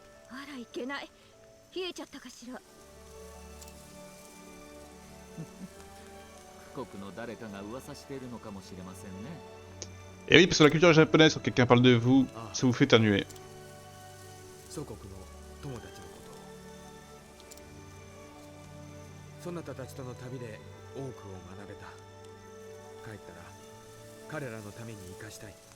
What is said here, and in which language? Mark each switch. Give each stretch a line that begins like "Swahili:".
Japanese: あらいけない。冷えちゃったかしら。富国の誰かが噂しているのかもしれませんね
French: Et oui, parce que la culture japonaise, quand quelqu'un parle de vous, ça vous fait éternuer.
Japanese: 祖国の友達のことそなたたちとの旅で多くを学べた帰ったら彼らのために生かしたい